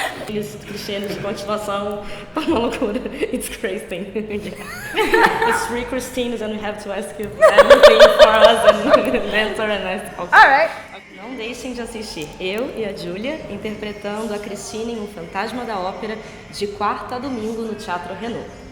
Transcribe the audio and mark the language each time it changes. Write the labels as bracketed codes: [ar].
[pt] Isso, Cristiane, de continuação, tá uma loucura. [en] It's Christine. It's three Christines and we have to ask you everything for us and answer and ask. Okay. All right. [pt] Não deixem de assistir eu e a Giulia interpretando a Christine em Fantasma da Ópera de quarta a domingo no Teatro Renault.